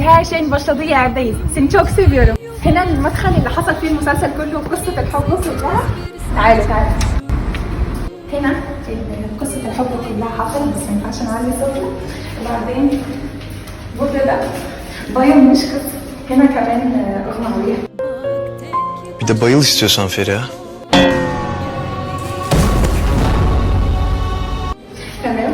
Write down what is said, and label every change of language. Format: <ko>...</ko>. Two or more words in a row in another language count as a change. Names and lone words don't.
<tr>her şeyin başladığı yerdeyiz. Seni çok seviyorum.</tr> <ar>هنا المدخل اللي حصل فيه المسلسل كله وقصة الحب كلها. تعالوا تعالوا. هنا قصة الحب كلها حصلت بس ما ينفعش نعلي صوتنا.</ar> <tr>وبعدين burada bayılmış kız.</tr> <ar>هنا كمان أغنى عليها.</ar> <tr>Bir de bayıl istiyorsan Feriha.</tr> <ar>تمام.</ar>